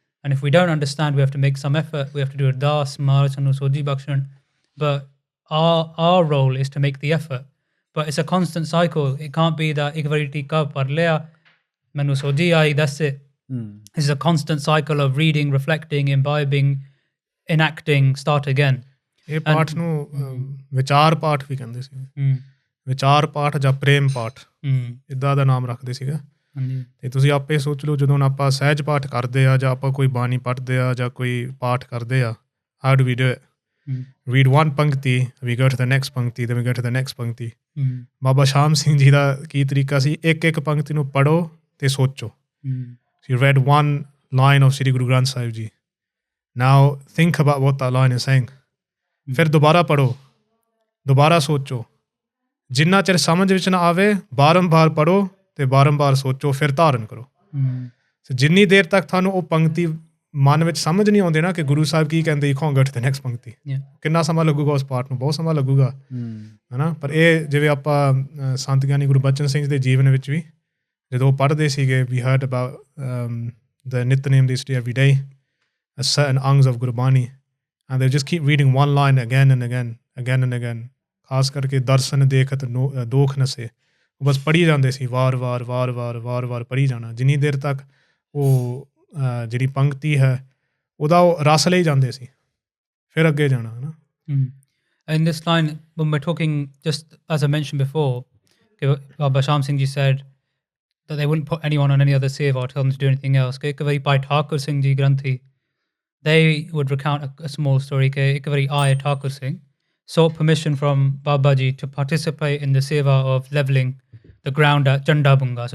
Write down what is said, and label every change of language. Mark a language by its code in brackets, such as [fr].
[en] And if we don't understand, we have to make some effort. We have to do Ardaas, Maharasanu, Soji Bakshan. But our role is to make the effort. But it's a constant cycle. It can't be that [pa] ik vari tika par liya, manu soji aayi, [en] that's it. It's a constant cycle of reading, reflecting, imbibing, enacting, start again. [pa] ਇਹ ਪਾਠ ਨੂੰ ਵਿਚਾਰ ਪਾਠ ਵੀ ਕਹਿੰਦੇ ਸੀ। ਵਿਚਾਰ ਪਾਠ ਜਾਂ ਪ੍ਰੇਮ ਪਾਠ, ਇੱਦਾਂ ਦਾ ਨਾਮ ਰੱਖਦੇ ਸੀਗਾ। ਹਾਂਜੀ ਤੇ ਤੁਸੀਂ ਆਪੇ ਸੋਚ ਲਓ ਜਦੋਂ ਆਪਾਂ ਸਹਿਜ ਪਾਠ ਕਰਦੇ ਆ ਜਾਂ ਆਪਾਂ ਕੋਈ ਬਾਣੀ ਪੜ੍ਹਦੇ ਆ ਜਾਂ ਕੋਈ ਪਾਠ ਕਰਦੇ ਆ, [en] how do we do it? Read one pankti, we go to the next pankti, then we go to the next pankti. [pa] ਬਾਬਾ ਸ਼ਾਮ ਸਿੰਘ ਜੀ ਦਾ ਕੀ ਤਰੀਕਾ ਸੀ, ਇੱਕ ਪੰਕਤੀ ਨੂੰ ਪੜ੍ਹੋ ਤੇ ਸੋਚੋ. [en] So you read one line of Sri Guru Granth Sahib Ji. Now think about what that line is saying. [pa] ਫਿਰ ਦੁਬਾਰਾ ਪੜ੍ਹੋ, ਦੁਬਾਰਾ ਸੋਚੋ. ਜਿੰਨਾ ਚਿਰ ਸਮਝ ਵਿੱਚ ਨਾ ਆਵੇ ਬਾਰੰਬਾਰ ਪੜ੍ਹੋ ਤੇ ਬਾਰੰਬਾਰ ਸੋਚੋ, ਫਿਰ ਧਾਰਨ ਕਰੋ. ਜਿੰਨੀ ਦੇਰ ਤੱਕ ਤੁਹਾਨੂੰ ਉਹ ਪੰਕਤੀ ਮਨ ਵਿੱਚ ਸਮਝ ਨਹੀਂ ਆਉਂਦੇ ਨਾ ਕਿ ਗੁਰੂ ਸਾਹਿਬ ਕੀ ਕਹਿੰਦੇ, [en] you can't go to the next [pa] ਪੰਕਤੀ. ਕਿੰਨਾ ਸਮਾਂ ਲੱਗੂਗਾ ਉਸ ਪਾਠ ਨੂੰ? ਬਹੁਤ ਸਮਾਂ ਲੱਗੂਗਾ, ਹੈ ਨਾ. ਪਰ ਇਹ ਜਿਵੇਂ ਆਪਾਂ ਸੰਤ ਗਿਆਨੀ ਗੁਰਬਚਨ ਸਿੰਘ ਦੇ ਜੀਵਨ ਵਿੱਚ ਵੀ ਜਦੋਂ ਪੜ੍ਹਦੇ ਸੀਗੇ, [en] we heard about the Nityanem they study every day, certain angs of Gurbani, and they just keep reading one line again and again, again and again. [pa] ਖਾਸ ਕਰਕੇ ਦਰਸ਼ਨ ਦੇਖਤ ਦੋਖ ਨਸੇ, ਉਹ ਬਸ ਪੜ੍ਹੀ ਜਾਂਦੇ ਸੀ, ਵਾਰ-ਵਾਰ ਪੜ੍ਹੀ ਜਾਣਾ. ਜਿੰਨੀ ਦੇਰ ਤੱਕ ਉਹ ਜਿਹੜੀ ਪੰਕਤੀ ਹੈ ਉਹਦਾ ਉਹ ਰਸ ਲਈ ਜਾਂਦੇ ਸੀ, ਫਿਰ ਅੱਗੇ ਜਾਣਾ, ਹੈ ਨਾ. [en] In this line, when we're talking, just as I mentioned before, Baba Shaam Singh Ji said that they wouldn't put anyone on any other seva or tell them to do anything else. [pa] Ek vari [en] Bhai Thakur Singh Ji Granthi, they would recount a small story. Ek vari Aya Thakur Singh sought permission from Baba Ji to participate in the seva of levelling the ground at Chandabunga.